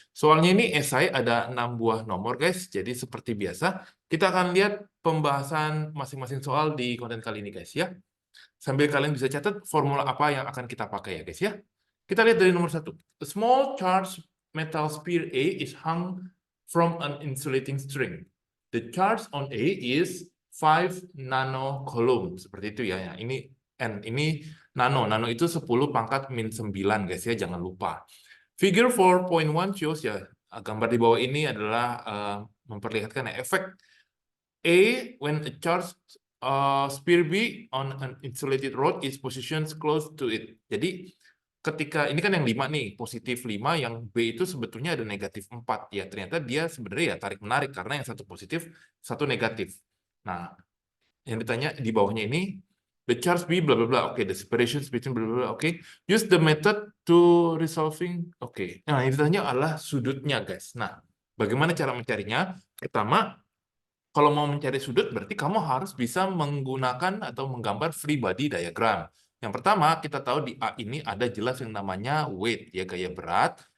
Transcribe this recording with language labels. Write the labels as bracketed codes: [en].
[id] Soalnya ini esai ada 6 buah nomor guys, jadi seperti biasa kita akan lihat pembahasan masing-masing soal di konten kali ini guys ya. Sambil kalian bisa catat formula apa yang akan kita pakai ya guys ya. Kita lihat dari nomor 1. [en] A small charged metal sphere A is hung from an insulating string. The charge on A is 5 nanocoulomb. [id] Seperti itu ya. Ya. Ini N, ini nano. Nano itu 10 pangkat min 9 guys ya, jangan lupa. [en] Figure 4.1 shows [id] ya, gambar di bawah ini adalah memperlihatkan efek [en] A when a charged sphere B on an insulated rod is positioned close to it. [id] Jadi ketika ini kan yang 5 nih, positif 5, yang B itu sebetulnya ada negatif 4 ya. Ternyata dia sebenarnya ya tarik menarik karena yang satu positif, satu negatif. Nah, yang ditanya di bawahnya ini [en] the charge B bla bla bla. Oke, the separations between bla bla bla. Oke. Use the method to resolving. Oke. [id] Nah, yang ditanya adalah sudutnya, guys. Nah, bagaimana cara mencarinya? Pertama, kalau mau mencari sudut, berarti kamu harus bisa menggunakan atau menggambar free body diagram. Yang pertama, kita tahu di A ini ada jelas yang namanya weight, ya gaya berat.